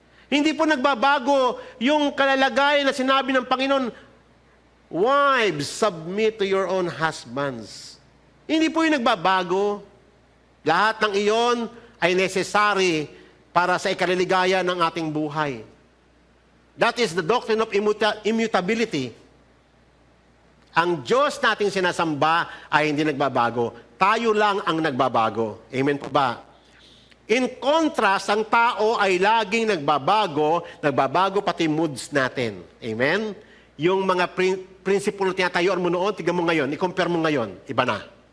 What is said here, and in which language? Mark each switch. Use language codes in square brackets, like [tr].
[tl] Hindi po nagbabago yung kalalagayan na sinabi ng Panginoon, [en] wives, submit to your own husbands. [tl] Hindi po yung nagbabago. Lahat ng iyon ay necessary para sa ikaliligaya ng ating buhay. [en] That is the doctrine of immutability. [tl] Ang Diyos nating sinasamba ay hindi nagbabago. Tayo lang ang nagbabago. Amen po ba? [en] In contrast, [tl] ang tao ay laging nagbabago pati moods natin. Amen? Yung mga prinsipyo na tinatayuan mo noon, tignan mo ngayon, i-compare mo ngayon, iba na.